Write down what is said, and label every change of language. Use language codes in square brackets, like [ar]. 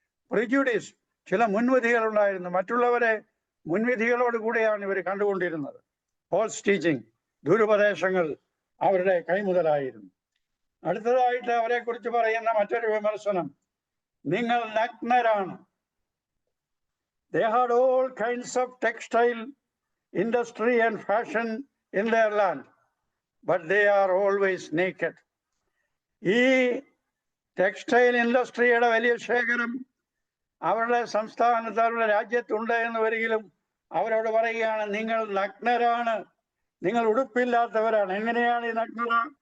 [ml] Prejudice, ചില മുൻവിധികൾ ഉണ്ടായിരുന്നു, മറ്റുള്ളവരെ മുൻവിധികളോട് കൂടെയാണ് ഇവർ കണ്ടുകൊണ്ടിരുന്നത്. ഫോൾസ് ടീച്ചിങ്, ദുരുപദേശങ്ങൾ അവരുടെ കൈമുതലായിരുന്നു. അടുത്തതായിട്ട് അവരെ കുറിച്ച് പറയുന്ന മറ്റൊരു വിമർശനം, നിങ്ങൾ നഗ്നരാണ്. [en] They had all kinds of textile industry and fashion in their land, but they are always naked. [ml] ഈ ടെക്സ്റ്റൈൽ ഇൻഡസ്ട്രിയുടെ വലിയ ശേഖരം അവരുടെ സംസ്ഥാനത്ത്, അവരുടെ രാജ്യത്തുണ്ട് എന്ന് വരികിലും അവരോട് പറയുകയാണ്, നിങ്ങൾ നഗ്നരാണ്, നിങ്ങൾ ഉടുപ്പില്ലാത്തവരാണ്. എങ്ങനെയാണ് ഈ നഗ്നത?